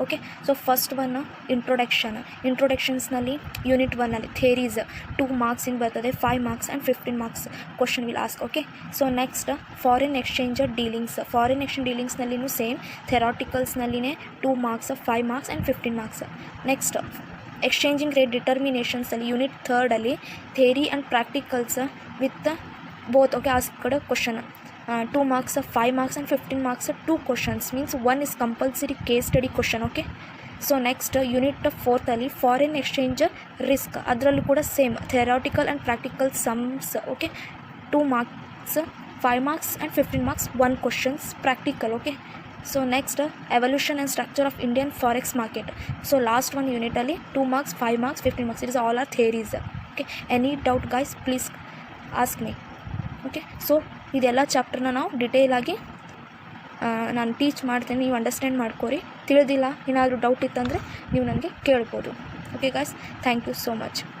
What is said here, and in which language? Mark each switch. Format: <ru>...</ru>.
<kn>Okay, so first one ಇಂಟ್ರೊಡಕ್ಷನ್ಸ್ನಲ್ಲಿ unit 1ನಲ್ಲಿ theories 2 ಮಾರ್ಕ್ಸಿಂದ ಬರ್ತದೆ, 5 marks and 15 marks question will ask. Okay, so next foreign exchange ಡೀಲಿಂಗ್ಸ್ನಲ್ಲಿನೂ same ಥೆರಾಟಿಕಲ್ಸ್ನಲ್ಲಿನೇ 2 marks, 5 marks and 15 marks. Next exchanging rate ಡಿಟರ್ಮಿನೇಷನ್ಸಲ್ಲಿ unit 3ರಲ್ಲಿ theory and practicals with both.</kn> <en>okay,</en> <kn>ಆ ಕಡೆ</kn> <en>Question 2 marks, 5 marks and 15 marks, 2 questions means 1 is compulsory case study question. Okay, so next unit 4th foreign exchange risk,</en> <kn>ಅದರಲ್ಲೂ ಕೂಡ</kn> <en>Same theoretical and practical sums. Okay, 2 marks, 5 marks and 15 marks, 1 questions practical. Okay, so next evolution and structure of Indian forex market. So last one unit ಅಲ್ಲಿ 2 marks, 5 marks, 15 marks, it is all are theories. Okay, any doubt guys please ask me.</en> <kn>Okay, so ಇದೆಲ್ಲ ಚಾಪ್ಟರ್ನ ನಾವು ಡಿಟೇಲಾಗಿ ನಾನು teach ಮಾಡ್ತೀನಿ, ನೀವು understand ಮಾಡ್ಕೊರಿ. ತಿಳಿದಿಲ್ಲ ಏನಾದರೂ doubt ಇತ್ತಂದರೆ ನೀವು ನನಗೆ ಕೇಳ್ಬೋದು. Okay guys, thank you so much.</kn>